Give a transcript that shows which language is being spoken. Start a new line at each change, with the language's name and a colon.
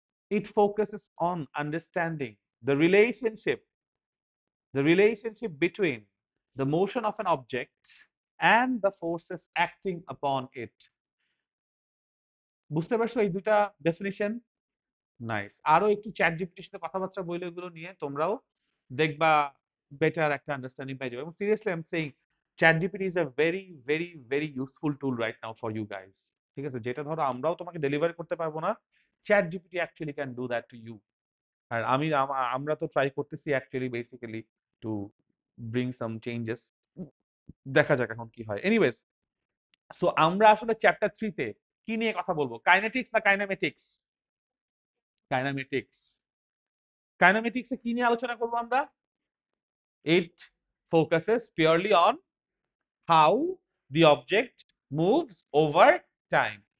English: It focuses on understanding the relationship between the motion of an object and the forces acting upon it.
Bangla: বুঝতে পারছো এই দুটা definition? Nice. আরো একটু chat জিপিটির সাথে কথাবার্তা বলে এগুলো নিয়ে তোমরাও দেখবা বেটার একটা আন্ডারস্ট্যান্ডিং পেয়ে যাবে। এবং
English: Seriously I am saying ChatGPT is a very very very useful tool right now for you guys.
Bangla: ঠিক আছে? যেটা ধরো আমরাও তোমাকে ডেলিভারি করতে পারবো না, chat GPT
English: Actually can do that to you.
Bangla: আর আমরা তো ট্রাই করতেছি actually basically
English: To bring some changes.
Bangla: দেখা যাক এখন কি হয়। এনিওয়েজ, সো আমরা আসলে চ্যাপ্টার 3 তে কি নিয়ে কথা বলবো? কাইনেটিক্স না কাইনেমেটিক্স? কাইনেমেটিক্স। কাইনেমেটিক্সে কি নিয়ে আলোচনা করবো আমরা?
English: It focuses purely on how the object moves over time.